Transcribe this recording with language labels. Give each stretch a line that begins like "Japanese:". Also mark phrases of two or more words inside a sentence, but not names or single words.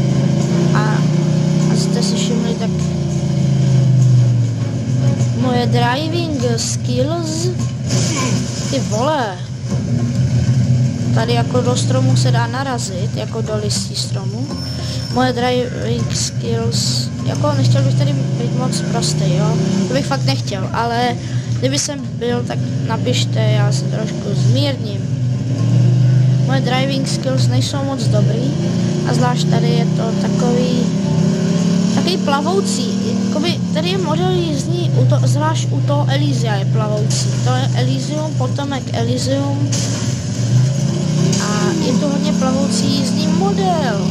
Czech: A jste si skills. Ty vole. Tady jako do stromu se dá narazit, jako do listí stromu. Moje
English: driving skills,
Czech: jako nechtěl bych tady být moc prostý, jo. To bych fakt nechtěl, ale kdyby jsem byl, tak napište, já se trošku zmírním. Moje
English: driving skills
Czech: nejsou moc dobrý a zvlášť tady je to takový plavoucí. Jakoby tady je model jízdní, zvlášť u toho Elysia je plavoucí. To je Elysium, potomek Elysium a je to hodně plavoucí jízdní model.